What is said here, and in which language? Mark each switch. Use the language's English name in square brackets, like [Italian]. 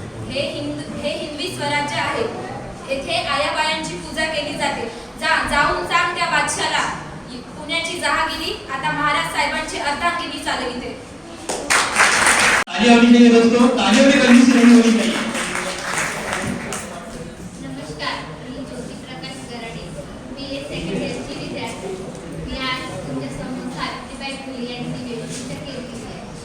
[Marathi] हे हिंदवी स्वराज्य आहे. येथे आयाबायांची पूजा केली जाते. जाऊन सांग त्या बादशाला, पुण्याची जहागिरी आता महाराज साहेबांची अर्धांगिनी चालविते. [Hindi] तालियां होनी चाहिए दोस्तों. तालियों में कमी सी नहीं होनी चाहिए. [Marathi] नमस्कार, मी ज्योती प्रकाश गराडे. BA सेकंड इयरची विद्यार्थी. मी आज तुमच्या समोर सावित्रीबाई फुले यांची वेशभूषा केलेली आहे.